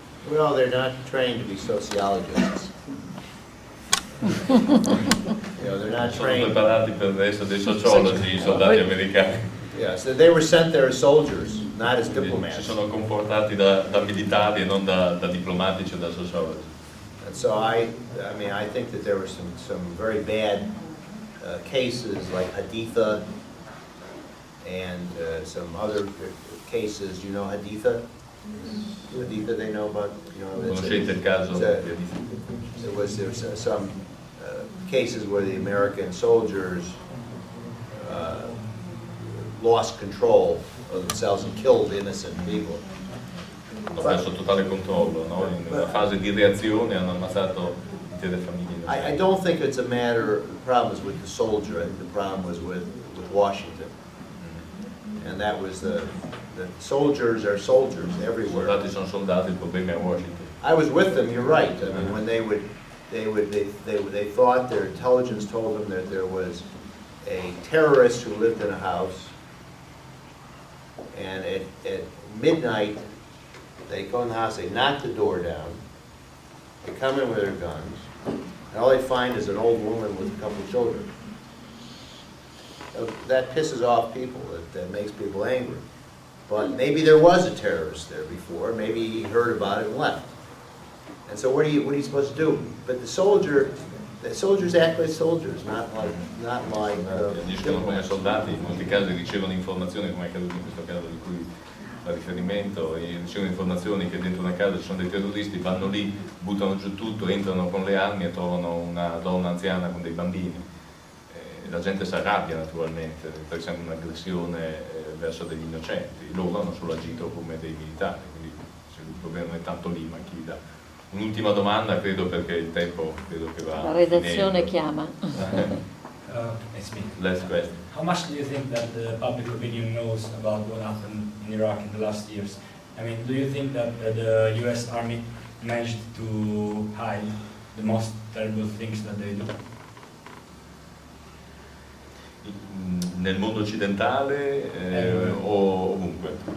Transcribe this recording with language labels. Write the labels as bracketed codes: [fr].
[en] Well, they're not trained to be sociologists. You know, they're not [it] Sono [en] trained. [it] preparati per essere dei sociologi, i soldati americani. [en] Yeah, so they were sent there as soldiers, not as [it] Si [en] diplomats. [it] sono comportati da militari e non da diplomatici o da sociologi. [en] And so I mean, I think that there were some very bad cases like Haditha and some other cases. You know Haditha? Haditha, they know about, you know. [it] Conoscete il caso di Haditha? [en] There was some cases where the American soldiers lost control of themselves and killed innocent people. [it] Hanno perso totale controllo, no? In una fase di reazione hanno ammazzato intere famiglie. [en] I don't think it's a matter, the problem was with the soldier, I think the problem was with Washington. And that was the soldiers are soldiers everywhere. [it] I soldati sono soldati, il problema è Washington. [en] I was with them, you're right. I mean, when they thought, their intelligence told them that there was a terrorist who lived in a house, and at midnight, they go in the house, they knock the door down, they come in with their guns, and all they find is an old woman with a couple of children. That pisses off people, that makes people angry. But maybe there was a terrorist there before, maybe he heard about it and left. And so what are you supposed to do? But the soldiers act like soldiers, not like [it] Agiscono come soldati, in molti casi ricevono informazioni, come è accaduto in questo caso di cui fa riferimento, e ricevono informazioni che dentro una casa ci sono dei terroristi, vanno lì, buttano giù tutto, entrano con le armi e trovano una donna anziana con dei bambini. La gente si arrabbia naturalmente, perché sembra un'aggressione verso degli innocenti. Loro hanno solo agito come dei militari, quindi il problema non è tanto lì, ma chi dà. Un'ultima domanda, credo, perché il tempo credo che va. La redazione chiama. [en] It's me. Last question. How much do you think that the public opinion knows about what happened in Iraq in the last years? I mean, do you think that the US Army managed to hide the most terrible things that they do? [it] Nel mondo occidentale o ovunque?